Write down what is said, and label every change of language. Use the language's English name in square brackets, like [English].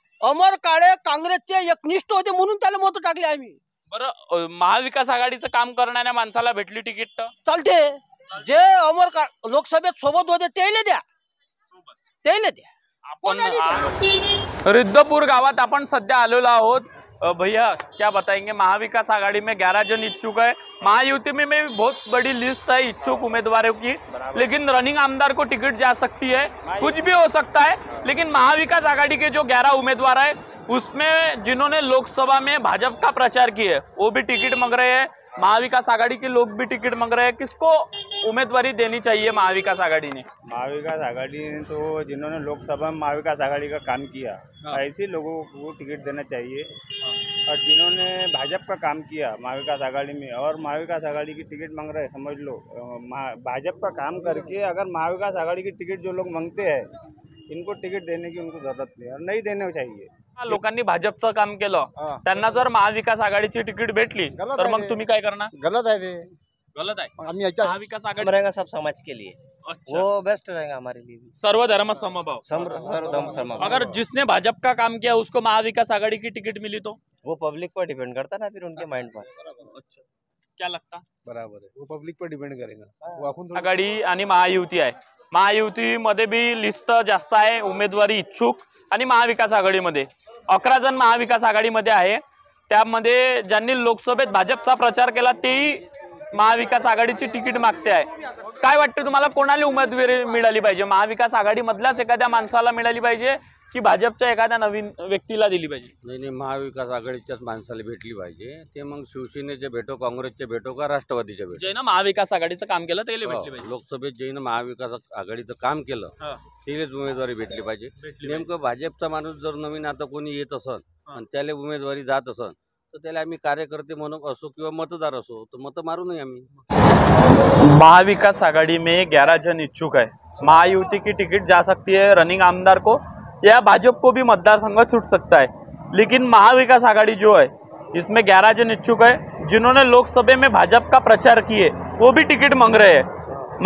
[Marathi] अमर काळे काँग्रेसचे एकनिष्ठ होते म्हणून त्याला मत टाकले आम्ही। बरं, महाविकास आघाडीचं काम करणाऱ्या माणसाला भेटली तिकीट तर चालते, जे अमर लोकसभेत सोबत होते त्याला द्या, त्याला द्या। रिद्धपुर गावात आपण सध्या आलेलो आहोत। [Hindi] भैया क्या बताएंगे, महाविकास आघाड़ी में 11 जन इच्छुक है, महायुति में भी बहुत बड़ी लिस्ट है इच्छुक उम्मीदवारों की, लेकिन रनिंग आमदार को टिकट जा सकती है, कुछ भी हो सकता है। लेकिन महाविकास आघाड़ी के जो 11 उम्मीदवार है उसमें जिन्होंने लोकसभा में भाजपा का प्रचार किया है वो भी टिकट मांग रहे हैं, महाविकास आघाड़ी के लोग भी टिकट मांग रहे हैं। किसको उम्मीदवारी देनी चाहिए महाविकास आघाड़ी ने? महाविकास आघाड़ी ने तो जिन्होंने लोकसभा में महाविकास आघाड़ी का काम किया ऐसे लोगों को टिकट देना चाहिए, और जिन्होंने भाजपा का काम किया महाविकास आघाड़ी में और महाविकास आघाड़ी की टिकट मांग रहे हैं, समझ लो भाजपा का काम करके अगर महाविकास आघाड़ी की टिकट जो लोग मांगते हैं इनको टिकट देने की उनको जरूरत नहीं और नहीं देने चाहिए। [Marathi] लोकांनी भाजपचं काम केलं, त्यांना जर महाविकास आघाडीची तिकीट भेटली तर मग तुम्ही काय करणार? [Hindi] गलत है, ते गलत है। महाविकास आघाड़ी रहेगा सब समाज के लिए, वो बेस्ट रहेगा हमारे लिए। सर्व धर्म समभाव, अगर जिसने भाजपा का काम किया उसको महाविकास आघाड़ी की टिकट मिली तो वो पब्लिक पर डिपेंड करता ना, फिर उनके माइंड पर। अच्छा, क्या लगता? बराबर है, वो पब्लिक पर डिपेंड करेगा। [Marathi] वो आपण आघाडी आणि महायुती आहे, महायुतीमध्ये बी लिस्ट जास्त आहे उमेदवारी इच्छुक, आणि महाविकास आघाडीमध्ये 11 जण महाविकास आघाडीमध्ये आहे, त्यामध्ये ज्यांनी लोकसभेत भाजपचा प्रचार केला तेही महाविकास आघाडीची तिकीट मागते आहे। काय वाटतं तुम्हाला, कोणाला उमेदवारी मिळाली पाहिजे? महाविकास आघाडी मधल्याच एखाद्या माणसाला मिळाली पाहिजे की भाजपच्या एखाद्या नवीन व्यक्तीला दिली पाहिजे? नाही, महाविकास आघाडीच्याच माणसाला भेटली पाहिजे। ते मग शिवसेनेचे भेटो, काँग्रेसचे भेटो का राष्ट्रवादीचे भेटो, जे ना महाविकास आघाडीचं काम केलं त्याला भेटली पाहिजे। लोकसभेत जे महाविकास आघाडीचं काम केलं त्यालाच उमेदवारी भेटली पाहिजे। नेमकं भाजपचा माणूस जर नवीन आता कोणी येत असन आणि त्याला उमेदवारी जात असन तर त्याला आम्ही कार्यकर्ते म्हणून असो किंवा मतदार असो तर मत मारू नये आम्ही। [Hindi] महाविकास आघाड़ी में 11 जन इच्छुक है, महायुति की टिकट जा सकती है रनिंग आमदार को या भाजपा को भी मतदार संघ छूट सकता है, लेकिन महाविकास आघाड़ी जो है इसमें 11 जन इच्छुक है जिन्होंने लोकसभा में भाजपा का प्रचार किए वो भी टिकट मांग रहे हैं।